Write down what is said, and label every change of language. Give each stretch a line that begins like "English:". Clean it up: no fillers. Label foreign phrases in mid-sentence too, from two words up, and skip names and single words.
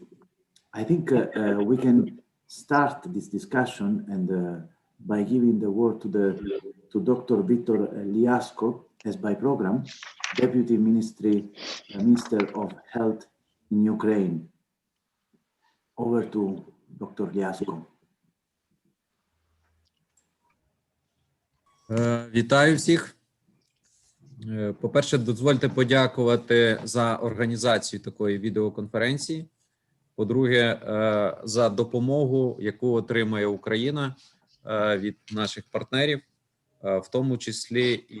English: I think we can start this discussion and by giving the word to Dr. Victor Liasco, as by program, Deputy Minister of Health in Ukraine. Over to Dr. Liasco.
Ukrainian: Вітаю всіх. По-перше, дозвольте подякувати за організацію такої відеоконференції. По-друге, за допомогу, яку отримує Україна від наших партнерів, в тому числі і